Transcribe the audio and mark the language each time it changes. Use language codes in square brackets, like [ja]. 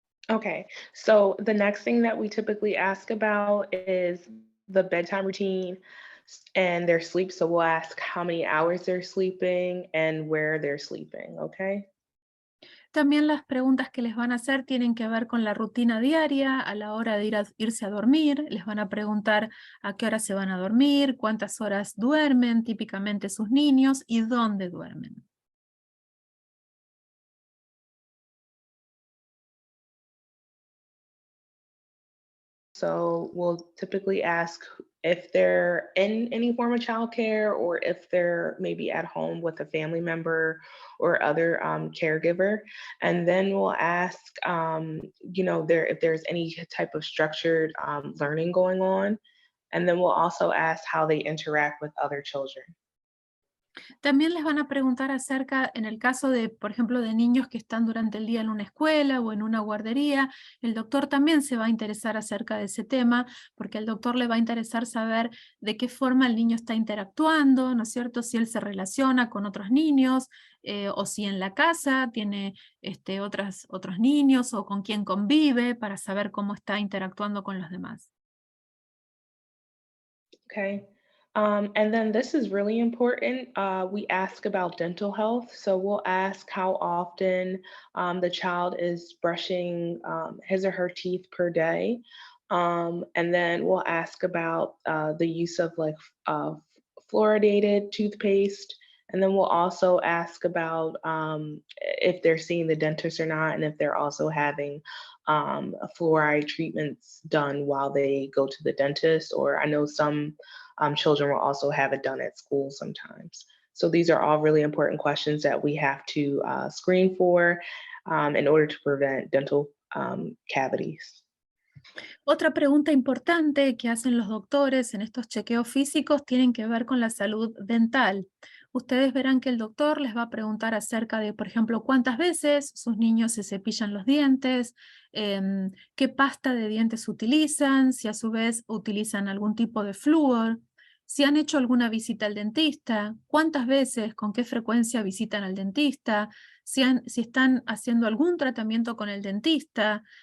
[en] Okay, so the next thing that we typically ask about is the bedtime routine and their sleep. So we'll ask how many hours they're sleeping and where they're sleeping, okay? [es] También las preguntas que les van a hacer tienen que ver con la rutina diaria a la hora de irse a dormir. Les van a preguntar a qué hora se van a dormir, cuántas horas duermen típicamente sus niños y dónde duermen. [en] So we'll typically ask if they're in any form of childcare or if they're maybe at home with a family member or other caregiver. And then we'll ask, if there's any type of structured learning going on. And then we'll also ask how they interact with other children. [es] También les van a preguntar acerca, en el caso de, por ejemplo, de niños que están durante el día en una escuela o en una guardería, el doctor también se va a interesar acerca de ese tema, porque al doctor le va a interesar saber de qué forma el niño está interactuando, ¿no es cierto? Si él se relaciona con otros niños, o si en la casa tiene otros niños o con quién convive para saber cómo está interactuando con los demás. Okay. [en] And then this is really important. We ask about dental health. So we'll ask how often the child is brushing his or her teeth per day. And then we'll ask about the use of fluoridated toothpaste. And then we'll also ask about if they're seeing the dentist or not, and if they're also having fluoride treatments done while they go to the dentist. Or I know some children will also have it done at school sometimes. So these are all really important questions that we have to screen for in order to prevent dental cavities. [es] Otra pregunta importante que hacen los doctores en estos chequeos físicos tienen que ver con la salud dental. Ustedes verán que el doctor les va a preguntar acerca de, por ejemplo, cuántas veces sus niños se cepillan los dientes, qué pasta de dientes utilizan, si a su vez utilizan algún tipo de flúor, si han hecho alguna visita al dentista, cuántas veces, con qué frecuencia visitan al dentista, si están haciendo algún tratamiento con el dentista.